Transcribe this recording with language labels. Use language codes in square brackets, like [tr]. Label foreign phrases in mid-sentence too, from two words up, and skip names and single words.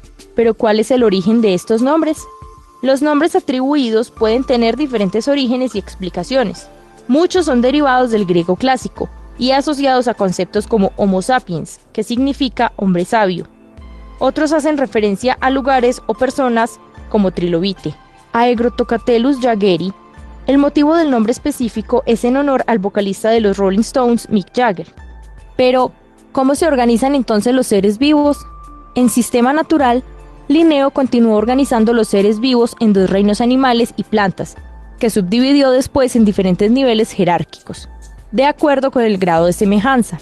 [es] ¿Pero cuál es el origen de estos nombres? Los nombres atribuidos pueden tener diferentes orígenes y explicaciones. Muchos son derivados del griego clásico y asociados a conceptos como Homo sapiens, que significa hombre sabio. Otros hacen referencia a lugares o personas como Trilobite. Aegrotocatelus jaggeri. El motivo del nombre específico es en honor al vocalista de los Rolling Stones, Mick Jagger. Pero, ¿Cómo se organizan entonces los seres vivos? En sistema natural, Linneo continuó organizando los seres vivos en dos reinos animales y plantas, que subdividió después en diferentes niveles jerárquicos, de acuerdo con el grado de semejanza.